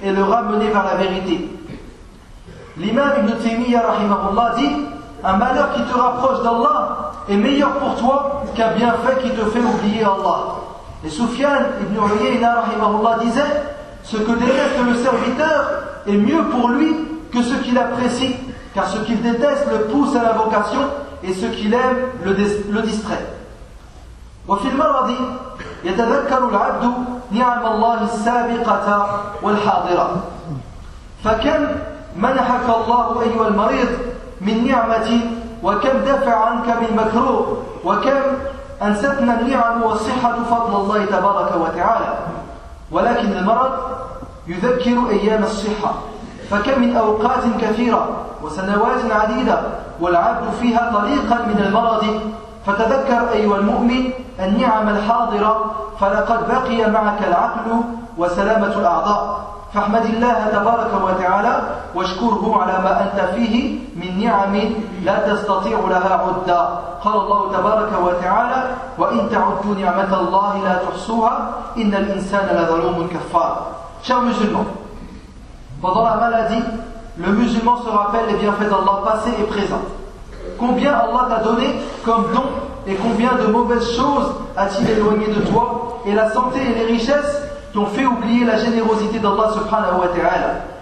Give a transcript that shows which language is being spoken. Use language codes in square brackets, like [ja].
[fr] et le ramener vers la vérité. L'imam Ibn Taymiyyah rahimahullah dit: un malheur qui te rapproche d'Allah est meilleur pour toi qu'un bienfait qui te fait oublier Allah. Et Soufiane Ibn Uyayna rahimahullah disait: ce que déteste le serviteur est mieux pour lui que ce qu'il apprécie, car ce qu'il déteste le pousse à l'invocation et ce qu'il aime le distrait. [ar] وفي المرض يتذكر العبد نعم الله السابقة والحاضرة فكم منحك الله أيها المريض من نعمة وكم دفع عنك من مكروه وكم أنستنا النعم والصحة فضل الله تبارك وتعالى ولكن المرض يذكر أيام الصحة فكم من أوقات كثيرة وسنوات عديدة والعبد فيها طريقا من المرض فتذكر أيها المؤمن النعم الحاضرة فلقد بقي معك العقل وسلامة الأعضاء فاحمد الله تبارك وتعالى واشكره على ما أنت فيه من نعم لا تستطيع لها عدا قال الله تبارك وتعالى وإن تعدوا نعمة الله لا تحصوها إن الإنسان لظلوم كفار. [fr] Chers musulmans, pendant la maladie, le musulman se rappelle les bienfaits d'Allah passés et présents. Combien Allah t'a donné comme don et combien de mauvaises choses a-t-il éloigné de toi, et la santé et les richesses t'ont fait oublier la générosité d'Allah subhanahu wa ta'ala.